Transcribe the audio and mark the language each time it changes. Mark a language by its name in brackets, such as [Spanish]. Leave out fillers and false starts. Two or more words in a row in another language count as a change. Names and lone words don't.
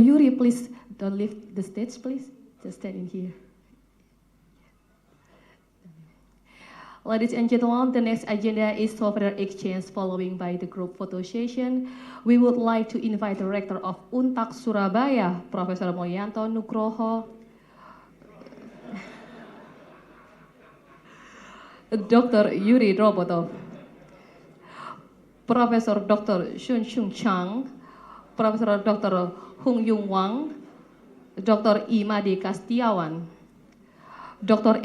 [English] Yuri, please don't leave the stage, please. Just stand in here. Ladies and gentlemen, the next agenda is souvenir exchange following by the group photo session. We would like to invite the Rector of UNTAK Surabaya, Professor Mulyanto Nugroho, Dr. Yuri Robotov, Professor Dr. Shun Shung Chang, Professor Dr. Hung Yung Wang, Dr. Imade Kastiawan, Dr.